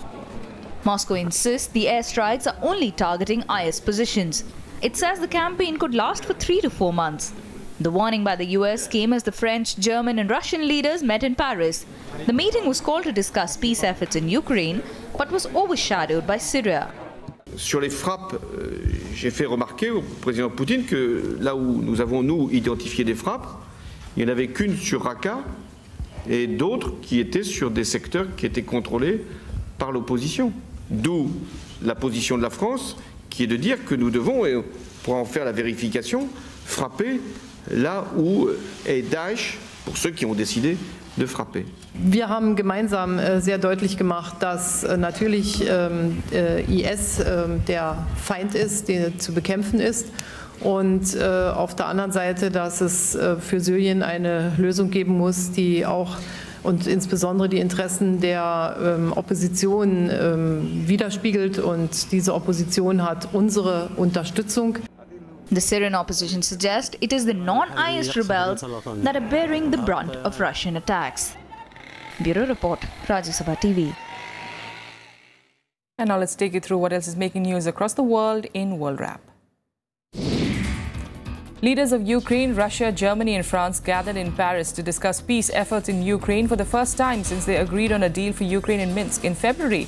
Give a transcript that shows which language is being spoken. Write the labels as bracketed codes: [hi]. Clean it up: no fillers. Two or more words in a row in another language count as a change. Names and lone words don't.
[en] Moscow insists the airstrikes are only targeting IS positions. It says the campaign could last for 3 to 4 months. The warning by the US came as the French, German and Russian leaders met in Paris. The meeting was called to discuss peace efforts in Ukraine, but was overshadowed by Syria. [fr] Sur les frappes, j'ai fait remarquer au président Poutine que là où nous avons, nous, identifié des frappes, il n'y en avait qu'une sur Raqqa et d'autres qui étaient sur des secteurs qui étaient contrôlés par l'opposition. D'où la position de la France, qui est de dire que nous devons, et pour en faire la vérification, frapper là où est Daesh, pour ceux qui ont décidé de frapper. [de] Wir haben gemeinsam sehr deutlich gemacht, dass natürlich IS der Feind ist, der zu bekämpfen ist. Und auf der anderen Seite, dass es für Syrien eine Lösung geben muss, die auch und insbesondere die Interessen der Opposition widerspiegelt. Und diese Opposition hat unsere Unterstützung. [en] The Syrian opposition suggests it is the non-IS rebels that are bearing the brunt of Russian attacks. Bureau Report, Rajya Sabha TV. And now let's take you through what else is making news across the world in World Wrap. Leaders of Ukraine, Russia, Germany and France gathered in Paris to discuss peace efforts in Ukraine for the first time since they agreed on a deal for Ukraine in Minsk in February.